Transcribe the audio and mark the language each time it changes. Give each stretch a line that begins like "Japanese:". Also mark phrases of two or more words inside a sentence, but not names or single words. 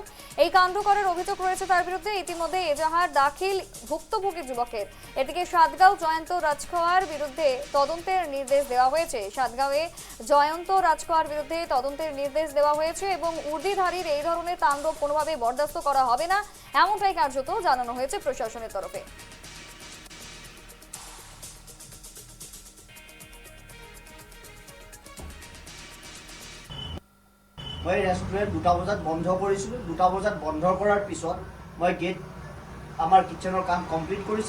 Bangla: এই কাণ্ড করার অভিযোগ রয়েছে তার বিরুদ্ধে। ইতিমধ্যে এজাহার দাখিল ভুক্তভোগী যুবকের। এদিকে সাতগাঁও জয়ন্ত রাজখোয়ার বিরুদ্ধে তদন্তের নির্দেশ দেওয়া হয়েছে। সাতগাঁওয়ে জয়ন্ত রাজখোয়ার বিরুদ্ধে তদন্তের নির্দেশ দেওয়া হয়েছে এবং উর্দিধারীর এই ধরনের তাণ্ডব কোনোভাবে বরদাস্ত করা হবে না, এমনটাই কার্যত জানানো হয়েছে প্রশাসনের তরফে।
Assamese: মই ৰেষ্টুৰেণ্ট 2টা বজাত বন্ধ কৰিছিলোঁ। 2টা বজাত বন্ধ কৰাৰ পিছত মই গেট আমাৰ কিটচেনৰ কাম কমপ্লিট কৰিছে।